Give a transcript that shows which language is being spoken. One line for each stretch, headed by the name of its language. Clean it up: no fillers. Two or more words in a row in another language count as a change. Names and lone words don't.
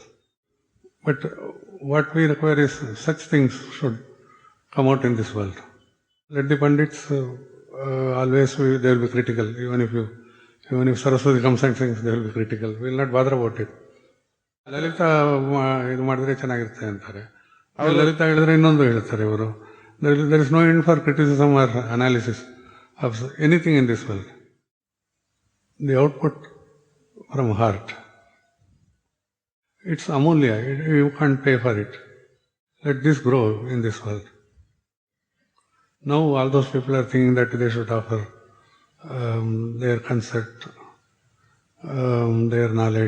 English: But what we require is such things should come out in this world. Let the Pandits always they will be critical. Even if Saraswati comes and sings, they will be critical. We will not bother about it.
Kannada: ಲಲಿತ ಇದು ಮಾಡಿದ್ರೆ ಚೆನ್ನಾಗಿರುತ್ತೆ ಅಂತಾರೆ. ಲಲಿತ ಹೇಳಿದ್ರೆ ಇನ್ನೊಂದು ಹೇಳ್ತಾರೆ ಇವರು.
English: There is no end for criticism or analysis of anything in this world. The output from heart. It's amulya. You can't pay for it. Let this grow in this world. Now all those people are thinking that they should offer their concert, their knowledge.